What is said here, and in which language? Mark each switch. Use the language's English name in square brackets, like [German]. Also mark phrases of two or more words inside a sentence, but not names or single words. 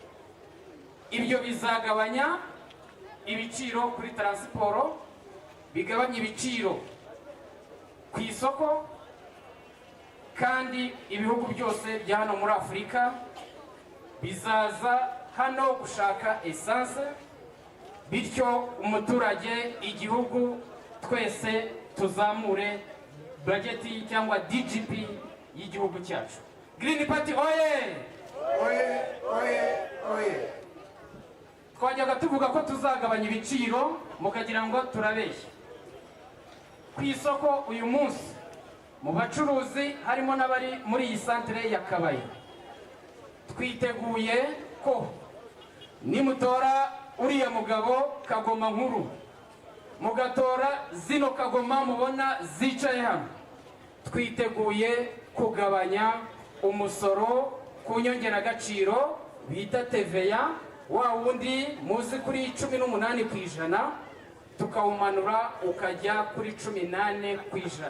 [Kinyarwanda] Ibyo bizagabanya ibiciro kuri transport, bigabanya ibiciro ku isoko, kandi ibihugu byose bya hano muri Afurika bizaza hano gushaka essence, bityo umuturage, igihugu, twese tuzamure budgeti cyangwa DGP y'igihugu cyacu. Green Party oye! Oye, oye, oye. Twajyaga tuvuga ko tuzagabanya ibiciro mukagira ngo turabeshya. Ku isoko uyu munsi mu bacuruzi harimo n'abari muri iyi centre ya Kabayi. Twiteguye ko nimutora uriya mugabo Kagoma Nkuru, mugatora zino Kagoma mubona zicaye hano, twiteguye kugabanya umusoro ku nyongeragaciro bita TVA, wa wundi muzi kuri 18%, tukawumanura ukajya kuri 18%.